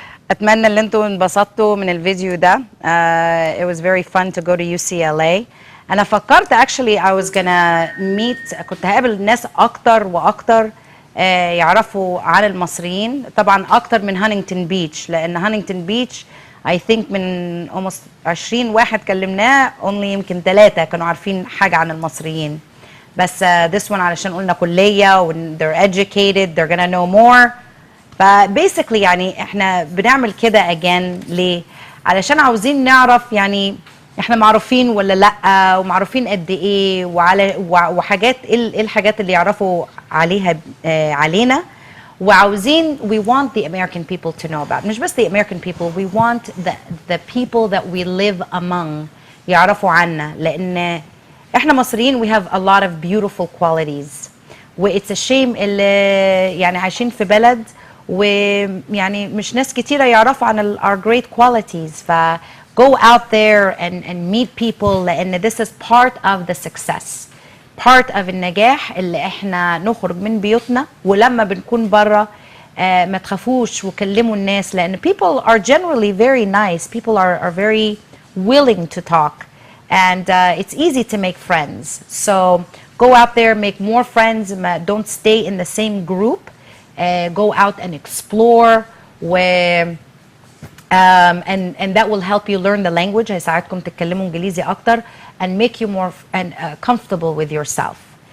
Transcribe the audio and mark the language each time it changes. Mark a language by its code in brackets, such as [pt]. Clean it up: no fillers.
[ar] أتمنى إن أنتوا انبسطتوا من الفيديو ده. [en] It was very fun to go to UCLA. [ar] أنا فكرت [en] actually I was gonna meet، [ar] كنت هقابل ناس أكتر وأكتر يعرفوا عن المصريين، طبعا أكتر من هانينغتون بيتش، لأن هانينغتون بيتش [en] I think [ar] من [en] almost 20 [ar] واحد كلمناه only يمكن 3 كانوا عارفين حاجة عن المصريين. [en] بس this one [ar] علشان قلنا كلية [en] و they're educated they're gonna know more. [ar] فبيسكلي يعني احنا بنعمل كده again ليه؟ علشان عاوزين نعرف يعني احنا معروفين ولا لا، ومعروفين قد ايه، وحاجات ايه الحاجات اللي يعرفوا عليها علينا، وعاوزين [en] we want the American people to know about. [ar] مش بس [en] the American people, we want the people that we live among [ar] يعرفوا عنا، لان احنا مصريين [en] we have a lot of beautiful qualities. [ar] و [en] it's a shame [ar] اللي يعني عايشين في بلد ويعني مش ناس كتيرة يعرفوا عن [en] our great qualities. ف go out there and meet people، لأن this is part of the success. part of [ar] النجاح اللي احنا نخرج من بيوتنا، ولما بنكون برا ما تخافوش وكلموا الناس، لأن [en] people are generally very nice. people are very willing to talk. and it's easy to make friends. So go out there, make more friends. Don't stay in the same group. Go out and explore. And that will help you learn the language. [ar] هيساعدكم تتكلموا إنجليزي أكتر [en] and make you more comfortable with yourself.